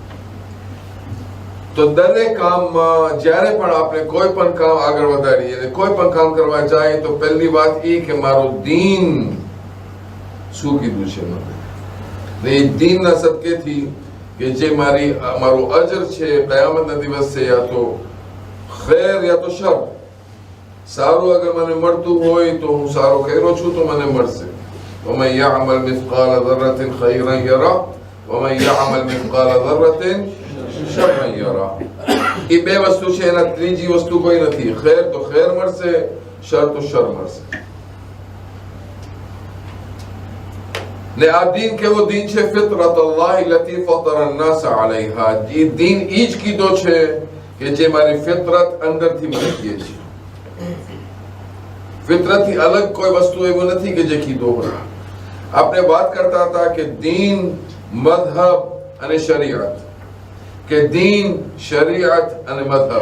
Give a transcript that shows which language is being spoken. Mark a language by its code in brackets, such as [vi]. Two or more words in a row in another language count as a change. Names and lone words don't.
[gu] તો દરેક કામમાં જ્યારે પણ આપણે કોઈ પણ કામ આગળ વધારીએ અને કોઈ પણ કામ કરવા જાય તો પહેલી વાત એ કે મારો દીન શું કીધું છે મને, ને એ દીનના સદકેથી કે જે મારું અજર છે કયામતના દિવસે, યા તો ખૈર યા તો શર, સારું અગર મને મળતું હોય તો હું સારો કર્યો છું તો મને મળશે. [ar] ومن يعمل مثقال ذرة خيرا يره ومن يعمل مثقال ذرة شرا يره. [gu] એ બે વસ્તુ છે, એના ત્રીજી વસ્તુ કોઈ નથી. ખૈર તો ખૈર મળશે, શર તો શર મળશે. ને આ દીન કેવો દીન છે? [ar] فطرة الله التي فطر الناس علیها. [gu] એ દીન ઈ જ કીધો છે કે જે મારી ફિતરત અંદરથી મને કહે છે. ફિતરતથી અલગ કોઈ વસ્તુ એવું નથી કે જે કીધો હોય. આપણે વાત કરતા હતા કે દીન, મذهب અને શરીયત, કે દીન, શરીયત અને મذهب.